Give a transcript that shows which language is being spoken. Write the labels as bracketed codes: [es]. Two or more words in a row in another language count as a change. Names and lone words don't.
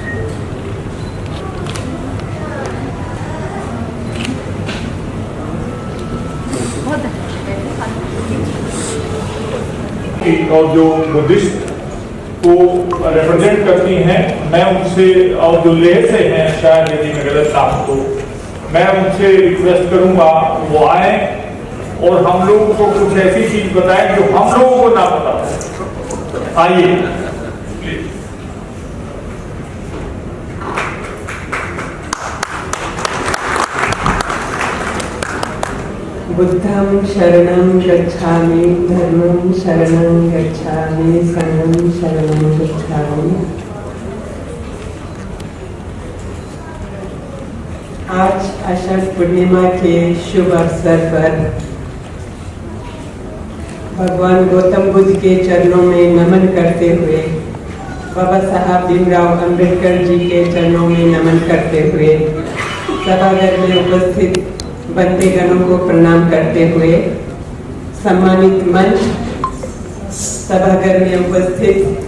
[hi] और जो बुद्धिस्ट को रिप्रेजेंट करती हैं, मैं उनसे, और जो लेह से हैं, शायद यदि मैं गलत था तो मैं उनसे रिक्वेस्ट करूंगा वो आए और हम लोगों को कुछ ऐसी चीज बताएं जो हम लोगों को ना पता हो। आइए [pi] बुद्धं शरणं गच्छामि, धर्मं शरणं गच्छामि, संघं शरणं गच्छामि। [hi] आज आषाढ़ पूर्णिमा के शुभ अवसर पर भगवान गौतम बुद्ध के चरणों में नमन करते हुए, बाबा साहब भीमराव अंबेडकर जी के चरणों में नमन करते हुए सभागार में उपस्थित बंधुगणों को प्रणाम करते हुए, सम्मानित मंच, सभागार में उपस्थित